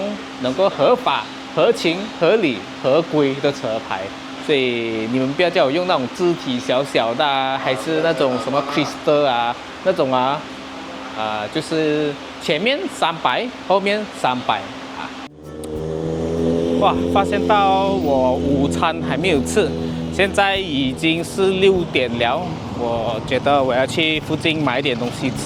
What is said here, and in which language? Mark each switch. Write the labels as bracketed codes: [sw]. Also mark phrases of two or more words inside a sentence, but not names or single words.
[zh] 能夠合法、合情、合理、合規的車牌，所以你們不要叫我用那種字體小小的啊，還是那種什麼 Crystal 啊那種啊，就是前面300，後面300啊。哇，發現到我午餐還沒有吃，現在已經是6點了，我覺得我要去附近買點東西吃。